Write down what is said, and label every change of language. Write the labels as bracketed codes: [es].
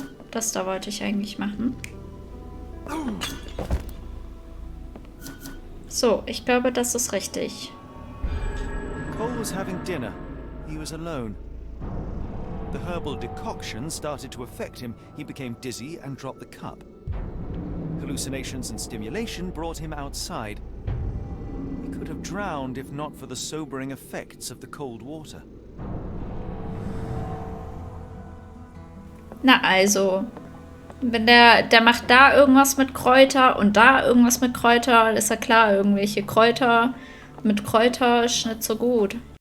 [de] Das da wollte ich eigentlich machen. So, ich glaube, das ist richtig. [en] Cole was having dinner. He was alone. The herbal decoction started to affect him. He became dizzy and dropped the cup. Hallucinations and stimulation brought him outside. He could have drowned if not for the sobering effects of the cold water. [de] Na also, wenn der macht da irgendwas mit Kräuter und da irgendwas mit Kräuter, ist ja klar, irgendwelche Kräuter mit Kräuter ist nicht so gut.